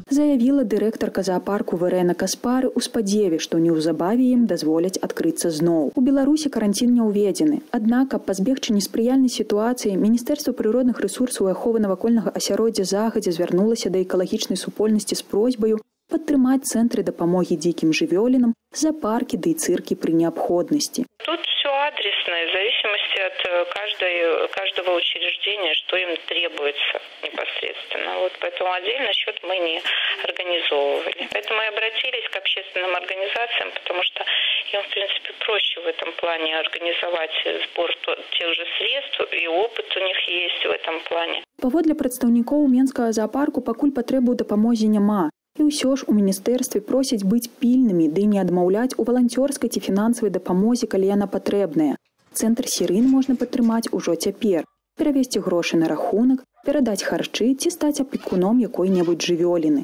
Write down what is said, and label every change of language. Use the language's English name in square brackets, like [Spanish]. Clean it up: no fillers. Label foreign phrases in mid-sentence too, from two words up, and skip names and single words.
[Belarusian] Заявіла дырэктарка заапарку Верена Каспары ў спадзеве, што неўзабаве ім дазволяць адкрыцца зноў. У Беларусі каранцін не ўведзены. Аднак, каб пазбегчы неспрыяльнай сітуацыі, Міністэрства прыродных рэсурсаў і аховы навакольнага асяроддзя загадзя звярнулася да экалагічнай супольнасці з просьбаю падтрымаць цэнтры дапамогі дзікім жывёлінам, [Russian] зоопарки, да и цирки при необходимости. Тут все адресно, в зависимости от каждого учреждения, что им требуется непосредственно. Вот поэтому отдельно счет мы не организовывали. Поэтому мы обратились к общественным организациям, потому что им, в принципе, проще в этом плане организовать сбор тех же средств, и опыт у них есть в этом плане. [Belarusian] Паводле прадстаўнікоў Менскага заапарку пакуль патрэбы ў дапамозе няма. І ўсё ж у міністэрстве просяць быць пільнымі, ды не адмаўляць у валанцёрскай ці фінансавай дапамозе, калі яна патрэбная. Цэнтр Сірын можна падтрымаць ужо цяпер. Перавесці грошы на рахунак, перадаць харчы ці стаць апекуном якой-небудзь жывёліны.